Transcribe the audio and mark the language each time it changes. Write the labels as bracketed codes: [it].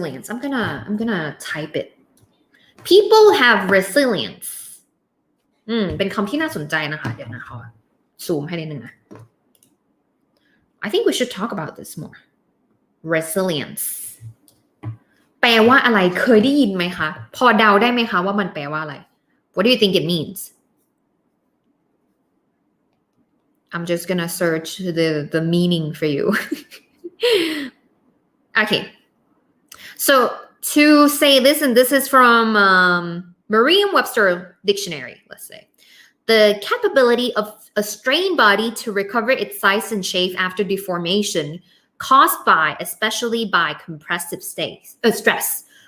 [en] I'm gonna type it people have resilience [th] เป็นคำที่น่าสนใจนะคะเดี๋ยวนะขอซูมให้นิดนึงนะ [en] I think we should talk about this more. [th] Resilience แปลว่าอะไรเคยได้ยินไหมคะพอเดาได้ไหมคะว่ามันแปลว่าอะไร [en] What do you think it means? I'm just gonna search the meaning for you. Okay. So to say this, and this is from Merriam-Webster dictionary, let's say. The capability of a strained body to recover its size and shape after deformation caused by, especially by compressive stress.